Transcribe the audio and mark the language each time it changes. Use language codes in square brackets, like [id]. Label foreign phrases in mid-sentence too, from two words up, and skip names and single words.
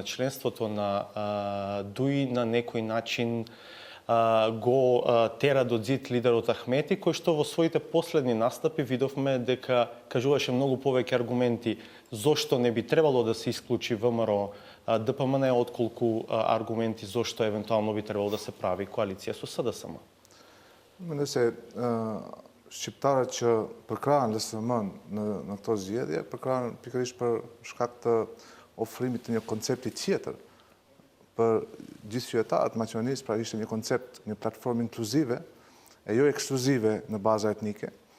[mk] членството на ДУИ на некој начин го тера до зид лидерот Ахмети, кој што во своите последни настапи видовме дека кажуваше многу повеќе аргументи зошто не би требало да се исклучи ВМРО ДПМН, отколку аргументи зошто евентуално би требало да се прави коалиција со СДСМ. [sq] Mende se shqiptarët që përkrahen LSM-n në këto zgjedhje, përkrahen pikërisht për shkak të ofrimit të një koncepti tjetër për gjithë qytetarët e Maqedonisë, pra ishte një koncept, një platformë inkluzive, e jo ekskluzive në baza etnike.